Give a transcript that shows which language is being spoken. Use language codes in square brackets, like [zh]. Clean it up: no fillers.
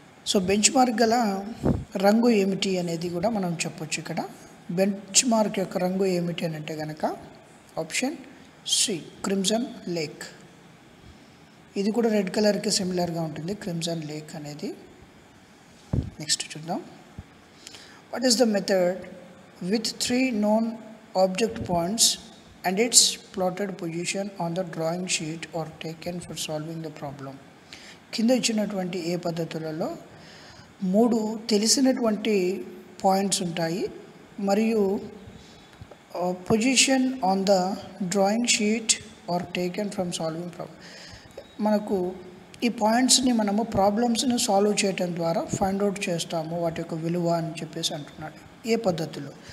[te] So bench mark గల రంగు ఏమిటి అనేది కూడా మనం చెప్పొచ్చు. ఇక్కడ బెంచ్ మార్క్ యొక్క రంగు ఏమిటి అని అంటే కనుక ఆప్షన్ సి క్రిమ్సన్ లేక్. ఇది కూడా రెడ్ కలర్కి సిమిలర్గా ఉంటుంది క్రిమ్సన్ లేక్ అనేది. నెక్స్ట్ చూద్దాం. [en] What is the method with 3 known object points and its plotted position on the drawing sheet or taken for solving the problem? [te] కింద ఇచ్చినటువంటి ఏ పద్ధతులలో 3 తెలిసినటువంటి పాయింట్స్ ఉంటాయి మరియు [en] Position on the drawing sheet or taken from solving problem. [te] మనకు ఈ పాయింట్స్ని మనము ప్రాబ్లమ్స్ని సాల్వ్ చేయడం ద్వారా ఫైండ్ అవుట్ చేస్తాము వాటి యొక్క విలువ అని చెప్పేసి అంటున్నాడు. ఏ పద్ధతిలో?